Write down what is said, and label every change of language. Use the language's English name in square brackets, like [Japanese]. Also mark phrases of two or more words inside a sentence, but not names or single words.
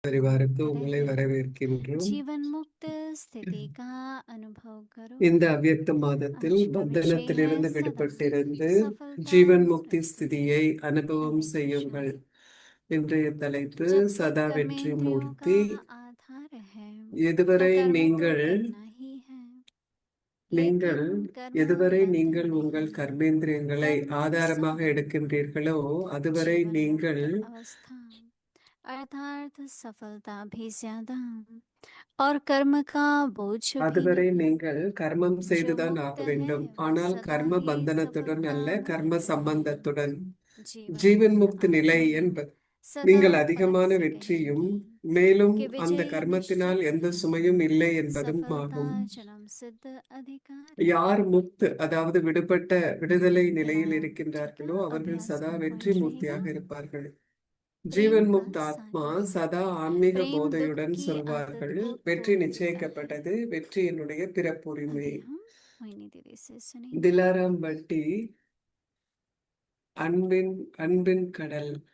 [Tamil] परिवारக்கு உங்களை [Hindi] रहे [Tamil] வரவேற்கின்றோம். [Hindi] जीवन मुक्त स्थिति का अनुभव करो। [Tamil] இந்த அவ்யக்த மாதத்தில் [Hindi] आज का विषय है [Tamil] பந்தனத்திலிருந்து [Hindi] सदा [Tamil] விடுபட்டிருந்து [Hindi] सफलता [Tamil] ஜீவன் முக்தி [Hindi] प्राप्ति। [Tamil] ஸ்திதியை அனுபவம் [Hindi] हरे कृष्णा। [Tamil] செய்யுங்கள். இன்றைய தலைப்பு [Hindi] जब तक [Tamil] சதா வெற்றி [Hindi] कर्मेंद्रियों का [Tamil] மூர்த்தி. [Hindi] आधार है [Tamil] எதுவரை [Hindi] अकर्म को [Tamil] நீங்கள் [Hindi] करना ही है, [Tamil] நீங்கள் [Hindi] लेकिन कर्म [Tamil] எதுவரை [Hindi] बंधन [Tamil] நீங்கள் உங்கள் [Hindi] नहीं, [Tamil] கர்மேந்திரியங்களை [Hindi] कर्म [Tamil] ஆதாரமாக [Hindi] संबंधी [Tamil] எடுக்கின்றீர்களோ அதுவரை [Hindi] जीवन [Tamil] நீங்கள் [Hindi] मुक्त अवस्था अर्थात सफलता भी ज्यादा और कर्म का बोझ भी [Tamil] அதுவரை [Hindi] नहीं। [Tamil] நீங்கள் கர்மம் [Hindi] जो [Tamil] செய்துதான் [Hindi] मुक्त [Tamil] ஆக [Hindi] है [Tamil] வேண்டும், [Hindi] वह [Tamil] ஆனால் [Hindi] सदा [Tamil] கர்ம [Hindi] ही [Tamil] பந்தனத்துடன் [Hindi] सफलता [Tamil] அல்ல, கர்ம [Hindi] भोगते हैं। [Tamil] சம்பந்தத்துடன். [Hindi] जीवन [Tamil] ஜீவன் [Hindi] मुक्त [Tamil] முக்தி நிலை [Hindi] आत्मा [Tamil] என்பது [Hindi] सदा [Tamil] நீங்கள் [Hindi] पलक [Tamil] அதிகமான [Hindi] से [Tamil] வெற்றியும் [Hindi] कहेगी [Tamil] மேலும் [Hindi] कि [Tamil] அந்த [Hindi] विजय [Tamil] கர்மத்தினால் [Hindi] निश्चित [Tamil] எந்த [Hindi] है, [Tamil] சுமையும் இல்லை என்பதும் [Hindi] सफलता [Tamil] ஆகும். [Hindi] जन्म सिद्ध अधिकार है। [Tamil] யார் முக்த் அதாவது விடுபட்ட விடுதலை [Hindi] फिर [Tamil] நிலையில் [Hindi] आप ठीक [Tamil] இருக்கின்றார்களோ [Hindi] है, [Tamil] அவர்கள் [Hindi] अभ्यास [Tamil] சதா [Hindi] का [Tamil] வெற்றி [Hindi] पॉइंट रहेगा [Tamil] மூர்த்தியாக இருப்பார்கள். [Hindi] प्रेम [Tamil] ஜீவன் [Hindi] का [Tamil] முக்த் ஆத்மா [Hindi] सागर। [Tamil] சதா ஆன்மீக [Hindi] प्रेम दुख [Tamil] போதையுடன் [Hindi] की आदत [Tamil] சொல்வார்கள், [Hindi] को [Tamil] வெற்றி [Hindi] तोड़ देता है। [Tamil] நிச்சயிக்கப்பட்டது, வெற்றி என்னுடைய பிறப்புரிமை. [Hindi] अभी हम मोहिनी दीदी से सुनेंगे। [Tamil] திலாராம் பட்டி அன்பின் அன்பின் கடல்.